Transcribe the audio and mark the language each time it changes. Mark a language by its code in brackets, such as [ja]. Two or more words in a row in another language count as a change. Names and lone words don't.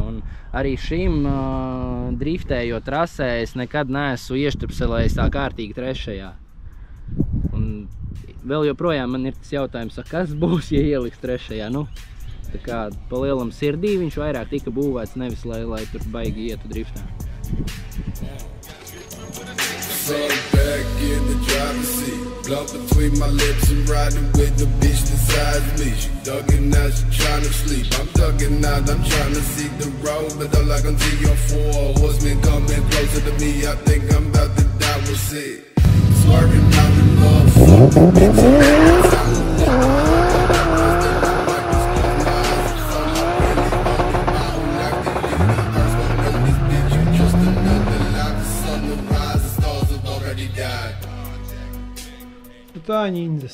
[lv] Un arī šim driftējot trasē es nekad neesmu ieštupselējis tā kārtīgi trešajā. Un vēl joprojām man ir tas jautājums, kas būs, ja ieliks trešajā. Nu, tā kā pa lielam sirdī viņš vairāk tika būvēts, nevis lai tur baigi ietu driftā. [en] Blunt between my lips and riding with the bitch beside me. She dugging out, she tryna sleep. I'm dugging out, I'm tryna see the road, but all I can see are 4 horsemen coming closer to me. I think I'm about to die with sick. Swerving out in love, fuck, [lv] Tā ņindas.